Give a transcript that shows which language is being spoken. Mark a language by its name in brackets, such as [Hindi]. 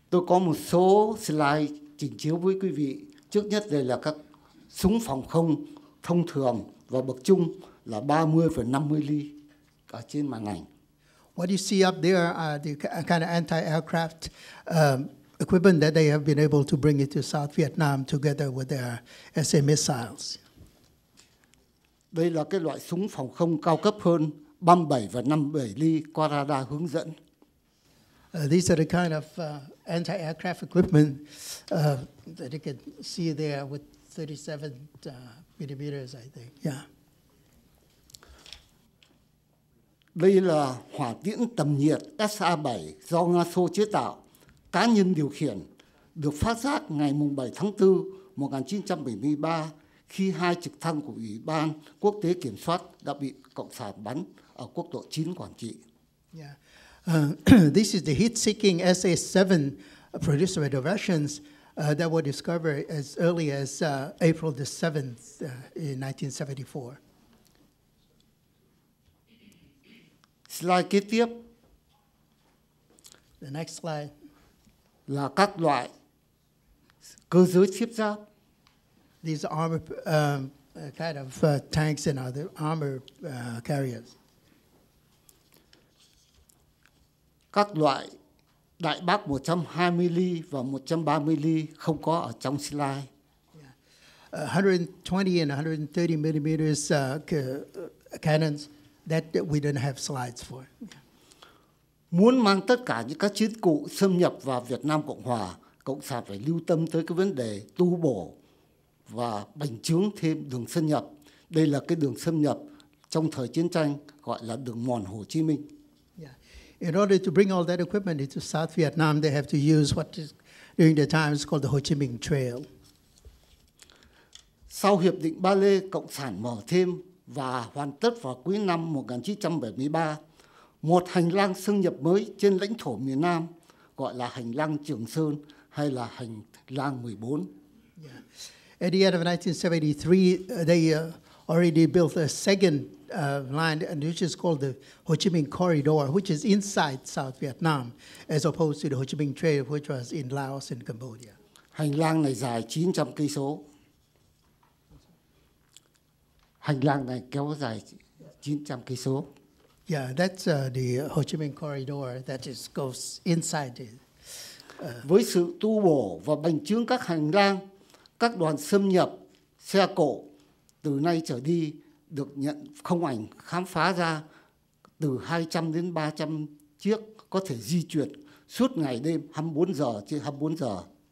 [Vietnamese] Tôi có một số slide trình chiếu với quý vị. Trước nhất đây là các súng phòng không thông thường và bậc trung là 30,50 ly ở trên màn ảnh. [English] What you see up there are the kind of anti-aircraft equipment that they have been able to bring into South Vietnam together with their SA missiles. [Vietnamese] Đây là cái loại súng phòng không cao cấp hơn, 37 và 57 ly qua radar hướng dẫn. [English] These are the kind of anti-aircraft equipment that you can see there with 37 millimeters, I think. Yeah. [Vietnamese] Đây là hỏa tiễn tầm nhiệt SA-7 do Nga Xô chế tạo, cá nhân điều khiển, được phát giác ngày 7 tháng 4 1973 khi hai trực thăng của Ủy ban Quốc tế Kiểm soát đã bị Cộng sản bắn ở quốc lộ 9 Quảng Trị. Yeah. [English] This is the heat-seeking SA-7 produced by the Russians that were discovered as early as April the 7th in 1974. [Vietnamese] Slide kế tiếp. [English] The next slide. [Vietnamese] Là các loại cơ giới thiết giáp. [English] These are armored kind of tanks and other armor carriers. [Vietnamese] Các loại đại bác 120 ly và 130 ly không có ở trong slide. [English] 120 and 130 millimeters cannons that we don't have slides for. [Vietnamese] Muốn mang tất cả những các chiến cụ xâm nhập vào Việt Nam Cộng Hòa, Cộng sản phải lưu tâm tới cái vấn đề tu bổ và bành trướng thêm đường xâm nhập. Đây là cái đường xâm nhập trong thời chiến tranh gọi là đường mòn Hồ Chí Minh. Yeah. [English] In order to bring all that equipment into South Vietnam, they have to use what is, during the time is called the Ho Chi Minh Trail. [Vietnamese] Sau Hiệp định Ba Lê, Cộng sản mở thêm và hoàn tất vào cuối năm 1973 một hành lang xâm nhập mới trên lãnh thổ miền Nam gọi là hành lang Trường Sơn hay là hành lang 14. Yeah. [English] At the end of 1973, they already built a second line, and which is called the Ho Chi Minh Corridor, which is inside South Vietnam, as opposed to the Ho Chi Minh Trail, which was in Laos and Cambodia. [Vietnamese] Hành lang này dài 900 cây số. Hành lang này kéo dài 900 cây số. [English] Yeah, that's the Ho Chi Minh Corridor that goes inside it. [Vietnamese] Với sự tu bổ và bành trướng các hành lang, các đoàn xâm nhập xe cộ từ nay trở đi được nhận không ảnh khám phá ra từ 200 đến 300 chiếc có thể di chuyển suốt ngày đêm 24 giờ trên 24 giờ.